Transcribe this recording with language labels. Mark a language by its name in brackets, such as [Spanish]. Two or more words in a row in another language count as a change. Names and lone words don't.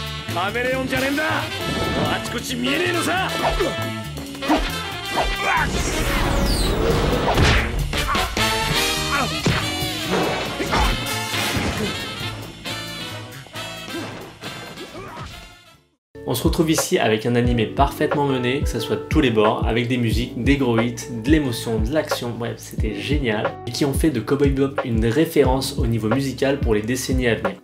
[Japanese] カメレオンじゃねえんだ。あちこち見えねえのさ。 [French] On se retrouve ici avec un animé parfaitement mené, que ce soit de tous les bords, avec des musiques, des gros hits, de l'émotion, de l'action, bref, c'était génial, et qui ont fait de Cowboy Bebop une référence au niveau musical pour les décennies à venir.